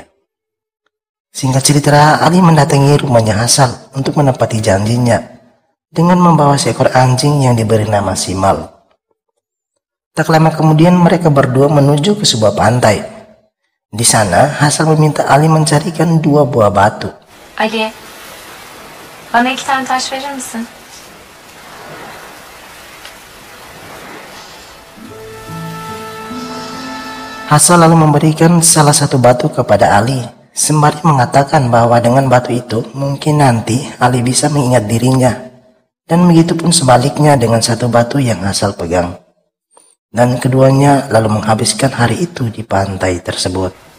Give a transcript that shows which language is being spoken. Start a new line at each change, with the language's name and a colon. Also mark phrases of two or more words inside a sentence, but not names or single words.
Indonesian: Singkat cerita, Ali mendatangi rumahnya Hasan untuk menepati janjinya dengan membawa seekor anjing yang diberi nama Simal. Tak lama kemudian mereka berdua menuju ke sebuah pantai. Di sana Hasan meminta Ali mencarikan 2 buah batu.
Turkish: Ali, bana 2 tane taş verir misin?
Indonesian: Hasan lalu memberikan salah satu batu kepada Ali, sembari mengatakan bahwa dengan batu itu mungkin nanti Ali bisa mengingat dirinya, dan begitu pun sebaliknya dengan satu batu yang Hasan pegang. Dan keduanya lalu menghabiskan hari itu di pantai tersebut.